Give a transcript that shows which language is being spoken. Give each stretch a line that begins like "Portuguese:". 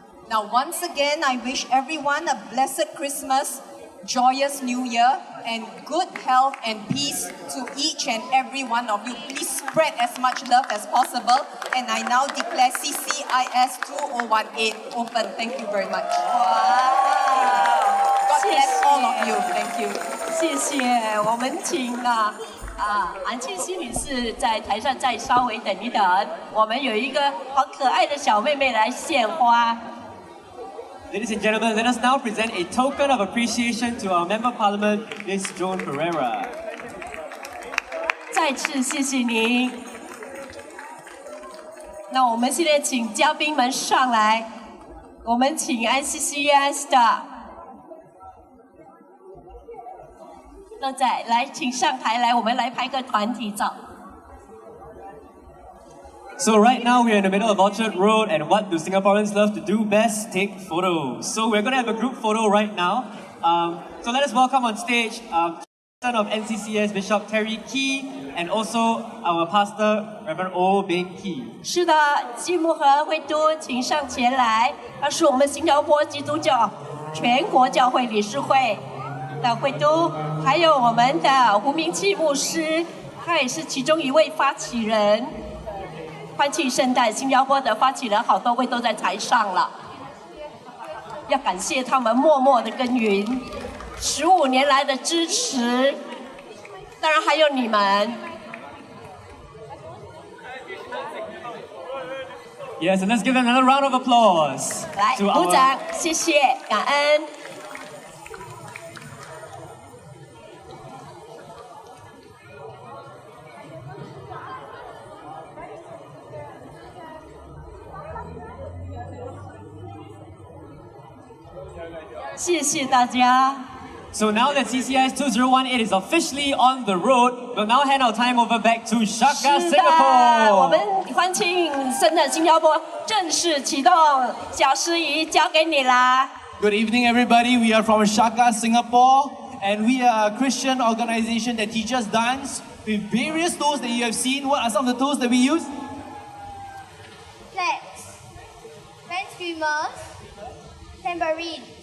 English: Now, once again, I wish everyone a blessed Christmas, joyous New Year, and good health and peace to each and every one of you. Please spread as much love as possible. And I now declare CCIS 2018 open. Thank you very much. Wow! God bless all of you. Thank you.
Chinese: 谢谢，我们请韩庆熙女士在台上再稍微等一等，我们有一个好可爱的小妹妹来献花。
English: Ladies and gentlemen, let us now present a token of appreciation to our Member of Parliament, Ms. Joan Pereira.
Chinese: 再次谢谢您。那我们现在请嘉宾们上来，我们请 ICCS 的都在，来，请上台来，我们来拍个团体照。
English: So right now we're in the middle of Orchard Road, and what do Singaporeans love to do best? Take photos. So we're going to have a group photo right now. So let us welcome on stage son of NCCS Bishop Terry Kee, and also our pastor Reverend O Beng Kee.
Chinese: 是的，季木和会督，请上前来。他是我们新加坡基督教全国教会理事会的会督，还有我们的胡明器牧师，他也是其中一位发起人。欢庆圣诞，新加坡的发起人好多位都在台上了，要感谢他们默默的耕耘，15年来的支持，当然还有你们。
English: Yes, and let's give them another round of applause.
Chinese: 来，
English: to
Chinese: 鼓
English: our
Chinese: 掌，谢谢，感恩。谢谢大家。
English: So now that CCIS 2018 is officially on the road, we'll now hand our time over back to Shachah
Chinese: 是的，我们欢庆圣诞新加坡正式启动，小司仪交给你啦。
English: Good evening, everybody. We are from Shachah Singapore, and we are a Christian organization that teaches dance with various tools that you have seen. What are some of the tools that we use? Flags, hand screamers, tambourine.